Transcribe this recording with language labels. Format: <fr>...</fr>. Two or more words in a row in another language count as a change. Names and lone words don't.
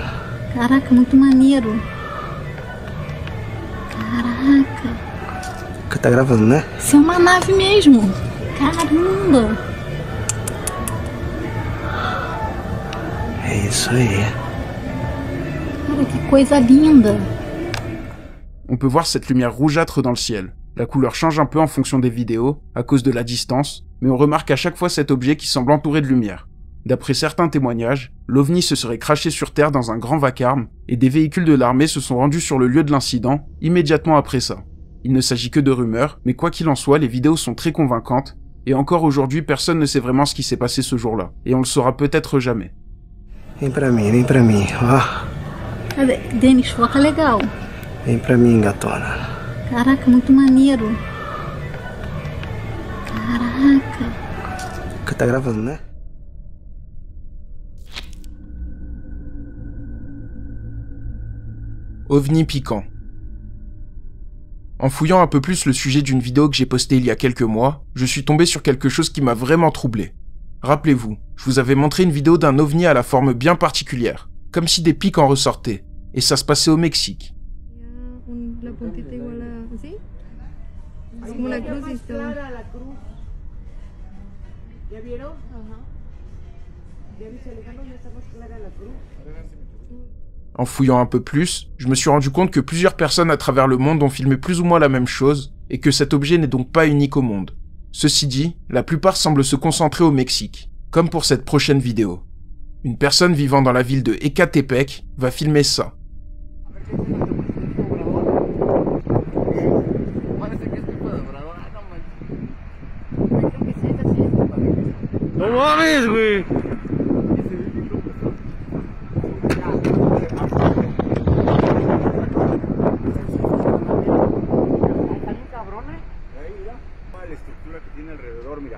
<pt>Caraca, muito maneiro. Caraca. Tá gravando, né? Isso é uma nave mesmo. Caramba. É isso aí. Cara, que coisa linda.</pt> <fr>On peut voir cette lumière rougeâtre dans le ciel. La couleur change un peu en fonction des vidéos, à cause de la distance, mais on remarque à chaque fois cet objet qui semble entouré de lumière. D'après certains témoignages, l'OVNI se serait craché sur Terre dans un grand vacarme, et des véhicules de l'armée se sont rendus sur le lieu de l'incident, immédiatement après ça. Il ne s'agit que de rumeurs, mais quoi qu'il en soit, les vidéos sont très convaincantes, et encore aujourd'hui, personne ne sait vraiment ce qui s'est passé ce jour-là, et on le saura peut-être jamais.</fr> <pt>Vem pra mim, ó. Denis, foca legal. Vem pra mim, gatona. Caraca, muito maneiro. Caraca. Que tá gravando, né?</pt> <fr>OVNI piquant. En fouillant un peu plus le sujet d'une vidéo que j'ai postée il y a quelques mois, je suis tombé sur quelque chose qui m'a vraiment troublé. Rappelez-vous, je vous avais montré une vidéo d'un ovni à la forme bien particulière, comme si des pics en ressortaient, et ça se passait au Mexique.</fr> <es>La puntita igual a... ¿Sí? Es como la cruz y está... ¿Ya vieron? Ajá. ¿Ya viste, Alejandro? Ya está más clara la cruz.</es> <fr>En fouillant un peu plus, je me suis rendu compte que plusieurs personnes à travers le monde ont filmé plus ou moins la même chose, et que cet objet n'est donc pas unique au monde. Ceci dit, la plupart semblent se concentrer au Mexique, comme pour cette prochaine vidéo. Une personne vivant dans la ville de Ecatepec va filmer ça.</fr> <es>¡No mames, güey! La estructura que tiene alrededor, mira.</es>